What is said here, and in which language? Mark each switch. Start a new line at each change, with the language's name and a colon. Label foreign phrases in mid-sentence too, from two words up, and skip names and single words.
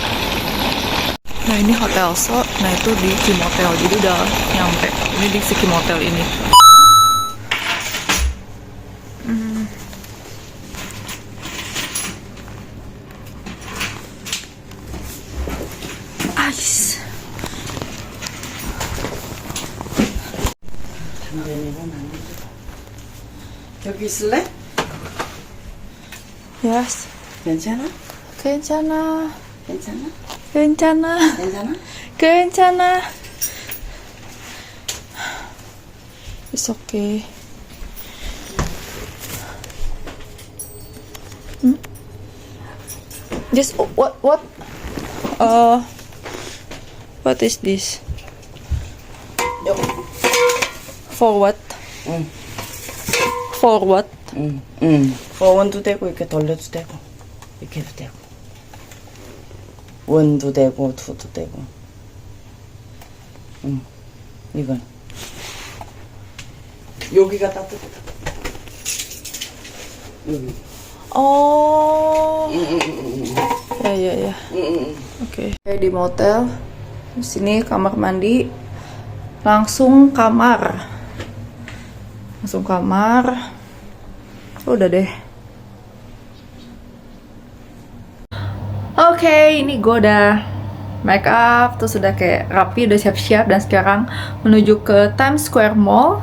Indonesian: Nah ini hotel So, nah itu di Kim Hotel, jadi udah nyampe. Ini di si Kim Hotel ini. Ice.
Korean: 여기 있을래?
English: Yes.
Korean: 괜찮아? 괜찮아. 괜찮아? 괜찮아. 괜찮아? 괜찮아.
English: It's okay. This what? What is this?
Korean: 여기.
English: For what?
Korean: 응.
English: For what?
Korean: 응. 원도 되고 이렇게 돌려도 되고 이렇게 해도 되고 원도 되고 투도 되고. 이건 여기가 따뜻하다. 여기.
Indonesian: Oh. Ya. Oke. Kayak di motel. Di sini kamar mandi. Langsung kamar. Udah deh. Oke, ini gue udah
English: make up,
Indonesian: terus udah kayak rapi, udah siap-siap, dan sekarang menuju ke Times Square Mall.